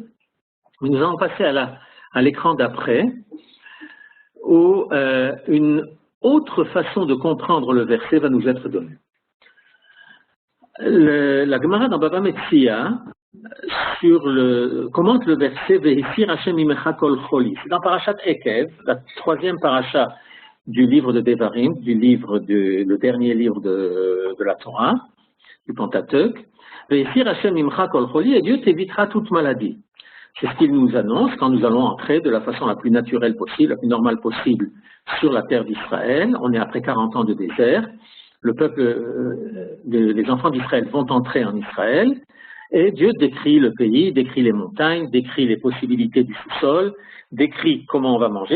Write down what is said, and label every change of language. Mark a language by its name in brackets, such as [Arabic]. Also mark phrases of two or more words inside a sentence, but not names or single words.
[French] Mais nous allons passer à l'écran d'après, où une autre façon de comprendre le verset va nous être donnée. La Gemara dans Baba Metzia commente le verset [Hebrew] והסיר השם ממך כל חולי. [French] C'est dans Parashat Ekev, la troisième paracha du livre de Devarim, le dernier livre de la Torah, du Pentateuch. [Hebrew] והסיר השם ממך כל חולי, [French] et Dieu t'évitera toute maladie. C'est ce qu'il nous annonce quand nous allons entrer de la façon la plus naturelle possible, la plus normale possible sur la terre d'Israël. On est après 40 ans de désert. Le peuple, les enfants d'Israël vont entrer en Israël et Dieu décrit le pays, décrit les montagnes, décrit les possibilités du sous-sol, décrit comment on va manger.